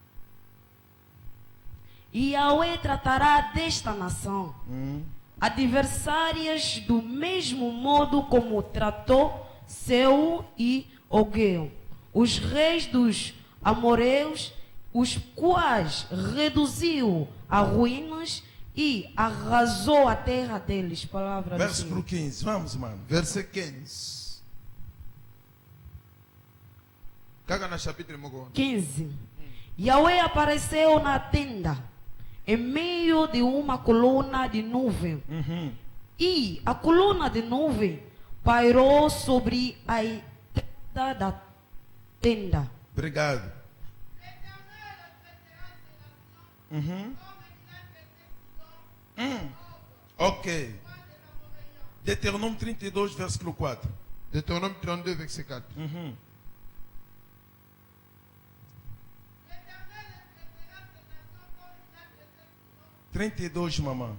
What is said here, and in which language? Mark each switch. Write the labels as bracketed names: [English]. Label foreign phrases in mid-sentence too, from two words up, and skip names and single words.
[Portuguese] E Yahweh tratará desta nação, adversárias do mesmo modo como tratou Seu e Ogeu, os reis dos amoreus, os quais reduziu a ruínas e arrasou a terra deles. Palavra do Versículo Senhor. 15. Vamos, mano. [Lingala] Verset 15. Kaka na chapitre moko. [Portuguese] 15. Yahweh apareceu na tenda, em meio de uma coluna de nuvem. E a coluna de nuvem pairou sobre a entrada da tenda. Obrigado. Ok. [French] Deutéronome 32, [Portuguese] versículo 4. [French] Deutéronome 32, verset 4. [Portuguese] 32, mamãe.